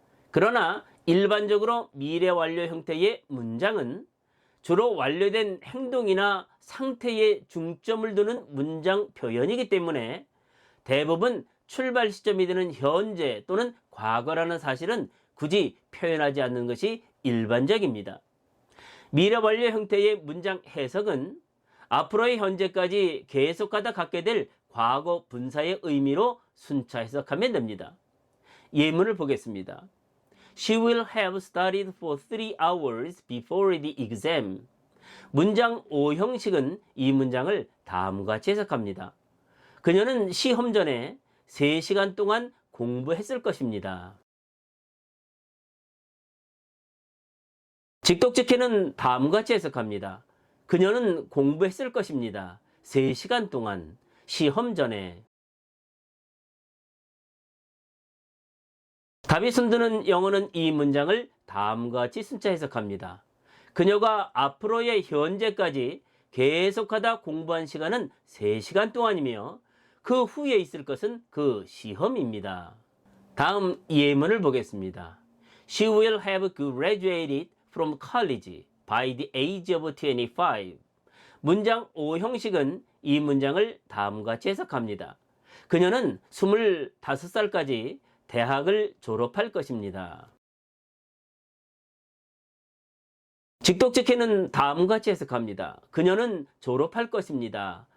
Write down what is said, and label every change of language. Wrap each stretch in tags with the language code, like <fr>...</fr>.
<ko>그러나 일반적으로 미래 완료 형태의 문장은 주로 완료된 행동이나 상태에 중점을 두는 문장 표현이기 때문에 대부분 출발 시점이 되는 현재 또는 과거라는 사실은 굳이 표현하지 않는 것이 일반적입니다. 미래 완료 형태의 문장 해석은 앞으로의 현재까지 계속하다 갖게 될 과거 분사의 의미로 순차 해석하면 됩니다. 예문을 보겠습니다.</ko> <en>She will have studied for 3 hours before the exam.</en> <ko>문장 5 형식은 이 문장을 다음과 같이 해석합니다. 그녀는 시험 전에 3시간 동안 공부했을 것입니다. 직독직해는 다음과 같이 해석합니다. 그녀는 공부했을 것입니다. 3시간 동안 시험 전에. 답이 손드는 영어는 이 문장을 다음과 같이 순차 해석합니다. 그녀가 앞으로의 현재까지 계속하다 공부한 시간은 3시간 동안이며 그 후에 있을 것은 그 시험입니다. 다음 예문을 보겠습니다.</ko> <en>She will have graduated from college by the age of 25.</en> <ko>문장 5 형식은 이 문장을 다음과 같이 해석합니다. 그녀는 25살까지 대학을 졸업할 것입니다. 직독직해는 다음과 같이 해석합니다. 그녀는 졸업할 것입니다.</ko>